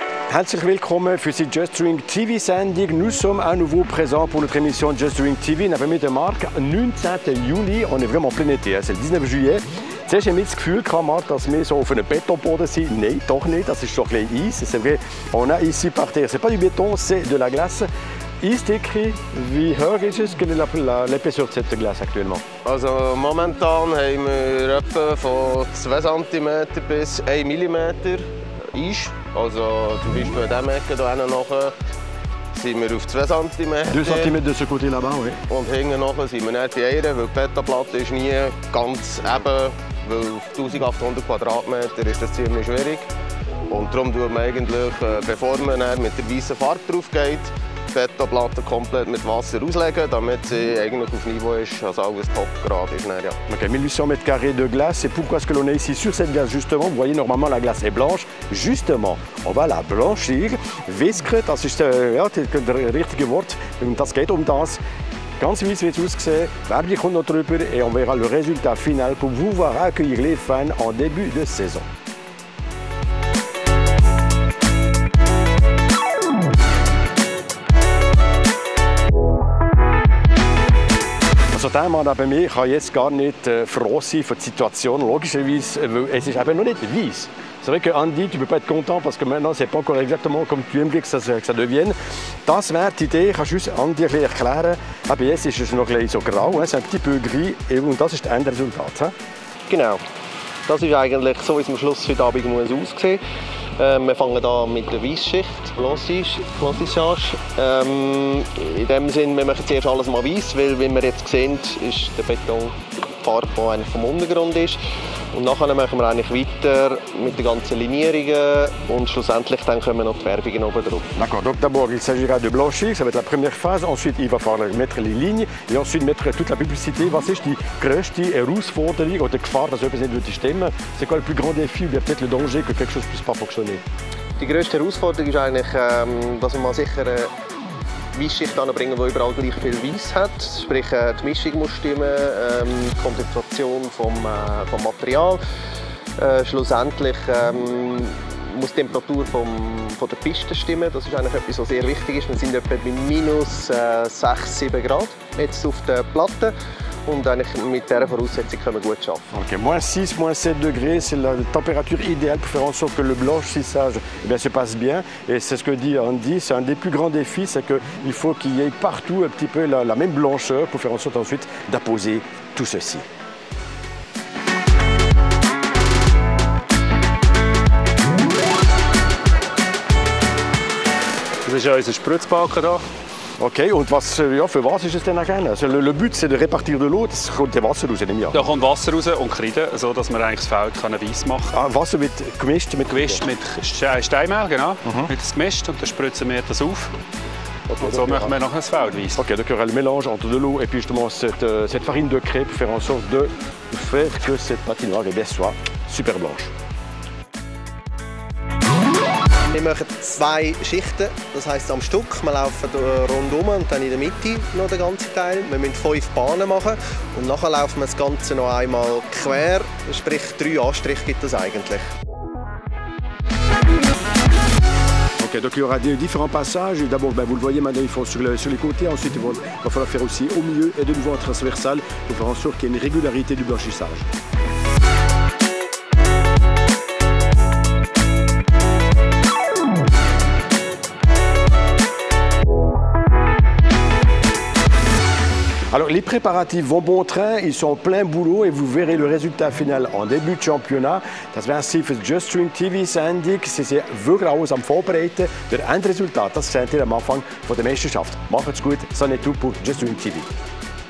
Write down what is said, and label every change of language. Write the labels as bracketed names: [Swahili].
[German] Herzlich willkommen für die Just Drink TV-Sendung. [French] Nous sommes à nouveau présents pour notre émission Just Drink TV. [German] Neben mir der Marc, 19. [French] Juli, on est vraiment plein été, c'est le 19 juillet. [German] Zuerst haben wir das Gefühl, Marc, dass wir so auf einem Betonboden sind. Nein, doch nicht, das ist doch ein bisschen Eis. [French] C'est vrai, on a ici par terre, c'est pas du béton, c'est de la glace. [German] Eisdicke, wie hoch ist es? [French] Quelle est l'épaisseur de cette glace actuellement? [German] Also momentan haben wir etwa von 2 cm bis 1 mm Eis. Also zum Beispiel an diesem Ecke hier nachher sind wir auf 2 cm. [French] 2 cm de ce côté là-bas, oui. [German] Und hinten nachher sind wir nicht bei einer, weil die Betonplatte ist nie ganz eben, weil auf 1800 Quadratmeter ist das ziemlich schwierig. Und darum tut man eigentlich, bevor man mit der weißen Farbe drauf geht, die Betonplatte komplett mit Wasser auslegen, damit sie eigentlich auf Niveau ist, also alles Topgrad ist. Ja. [French] Okay, 1800 mètres carrés de glace. Et pourquoi est-ce que l'on est ici sur cette glace justement? Vous voyez, normalement la glace est blanche. Justement, on va la blanchir. [German] Wiskre, das ist ja, das richtige Wort. Und das geht das. Ganz weiss wird es aussehen. Werbung kommt noch drüber [French] et on verra le résultat final pour pouvoir accueillir les fans en début de saison. [German] Also der Mann neben mir kann jetzt gar nicht froh sein für die Situation, logischerweise, weil es ist eben noch nicht weiss. [French] C'est vrai que Andy, tu ne peux pas être content parce que maintenant, c'est pas encore exactement comme tu aimerais que ça devienne. [German] Das wäre die Idee, kannst du uns Andy erklären. Aber jetzt ist es noch ein bisschen so grau, [French] c'est un petit peu gris [German] und das ist das Endresultat. Genau. Das ist eigentlich so, wie es am Schluss heute Abend aussehen muss. Wir fangen an mit der Weissschicht, Blanchissage. In dem Sinn, wir machen zuerst alles mal weiss, weil, wie wir jetzt sehen, ist der Beton die Farbe, die eigentlich vom Untergrund ist. Und nachher machen wir eigentlich weiter mit den ganzen Linierungen und schlussendlich dann kommen noch die Färbungen oben drauf. [French] D'accord, donc d'abord il s'agira de blanchir, ça va être la première phase. Ensuite il va falloir mettre les lignes et ensuite mettre toute la publicité. [German] Was ist die größte Herausforderung oder Gefahr, dass etwas nicht stimmen? [French] C'est quoi le plus grand défi ou bien peut-être le danger que quelque chose puisse pas fonctionner? [German] Die grösste Herausforderung ist eigentlich, dass man sicher Weissschicht anbringen, die überall gleich viel Weiss hat. Sprich, die Mischung muss stimmen, die Konzentration vom Material. Schlussendlich muss die Temperatur von der Piste stimmen. Das ist eigentlich etwas, was sehr wichtig ist. Wir sind etwa bei minus 6–7 Grad jetzt auf der Platte. Und eigentlich mit dieser Voraussetzung können wir gut arbeiten. [French] Okay, moins 6, moins 7 degrés, c'est la température idéale pour faire en sorte que le blanchissage se passe bien. Et c'est ce que dit Andy, c'est un des plus grands défis, c'est qu'il faut qu'il y ait partout un petit peu la même blancheur pour faire en sorte ensuite d'apposer tout ceci. [German] Das ist ja unser Spritzbalken hier. Okay, und was, ja, für was ist es denn eigentlich? Also, [French] le but, c'est de répartir de l'eau, [German] das kommt ja Wasser raus, nehme ich an. Da kommt Wasser raus und Kreide, sodass man eigentlich das Feld weiss machen kann. Ah, Wasser wird gemischt mit Steinmehl, genau. Wird das gemischt und dann spritzen wir das auf. Okay, und so machen wir noch ein Feld weiss. [French] Ok, donc il y aura le mélange entre de l'eau et puis justement cette farine de craie pour faire en sorte de faire que cette patinoire soit super blanche. [German] Wir machen 2 Schichten, das heisst am Stück. Wir laufen rundum und dann in der Mitte noch den ganzen Teil. Wir müssen 5 Bahnen machen und nachher laufen wir das Ganze noch einmal quer, sprich 3 Anstriche gibt es eigentlich. [French] Ok, donc il y aura différents passages. D'abord, vous le voyez maintenant, ils font sur les côtés. Ensuite, il va falloir faire aussi au milieu et de nouveau en transversal pour faire en sorte qu'il y ait une régularité du blanchissage. Alors les préparatifs vont bon train, ils sont en plein boulot et vous verrez le résultat final en début de championnat. [German] Das wäre sie für Just Drink TV-Sendung. Sie sind wirklich alles am Vorbereiten. Der Endresultat, das seht ihr am Anfang der Meisterschaft. Macht's gut, [French] ça n'est tout pour Just Drink TV.